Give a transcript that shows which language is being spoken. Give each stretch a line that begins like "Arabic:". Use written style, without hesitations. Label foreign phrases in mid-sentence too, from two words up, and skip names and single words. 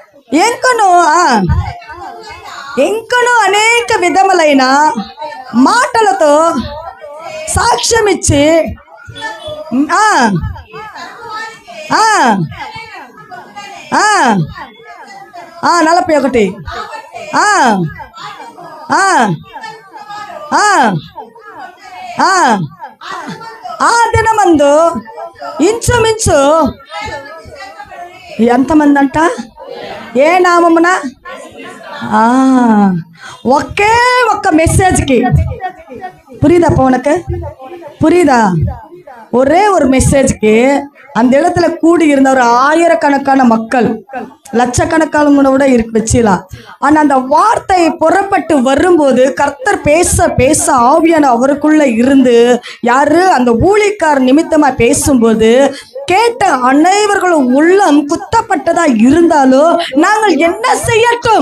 Telugu: ఇంకను అనేక విధములైన మాటలతో సాక్ష్యం ఇచ్చి 41 ఆ దినమందు ఇంచుమించు ఎంతమంది అంట? ఏ నామమున? ఒకే ఒక్క
Tamil: மெசேஜ்க்கு புரியுதா? உனக்கு புரியுதா? ஒரே ஒரு மெசேஜ்க்கு அந்த இடத்துல கூடி இருந்த ஒரு ஆயிரக்கணக்கான மக்கள், லட்சக்கணக்கான கூட வச்சிடலாம். ஆனா அந்த வார்த்தை புறப்பட்டு வரும்போது கர்த்தர் பேச பேச ஆவியான அவருக்குள்ள இருந்து யாரு அந்த ஊழியக்கார நிமித்தமா பேசும்போது கேட்ட அனைவர்களும் உள்ளம் குத்தப்பட்டதா இருந்தாலும் நாங்கள் என்ன செய்யட்டும்?